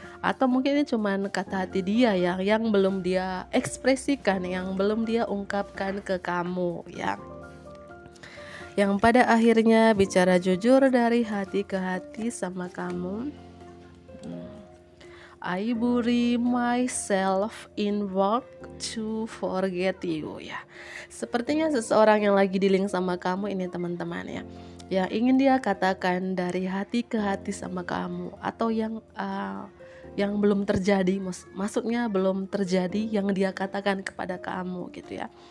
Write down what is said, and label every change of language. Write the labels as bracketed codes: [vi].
[id] Atau mungkin ini cuma kata hati dia yang belum dia ekspresikan, yang belum dia ungkapkan ke kamu ya. Yang pada akhirnya bicara jujur dari hati ke hati sama kamu. [en] I bury myself in work to forget you ya. [id] Sepertinya seseorang yang lagi dealing sama kamu ini teman-teman ya. Yang ingin dia katakan dari hati ke hati sama kamu atau yang belum terjadi, maksudnya belum terjadi yang dia katakan kepada kamu gitu ya.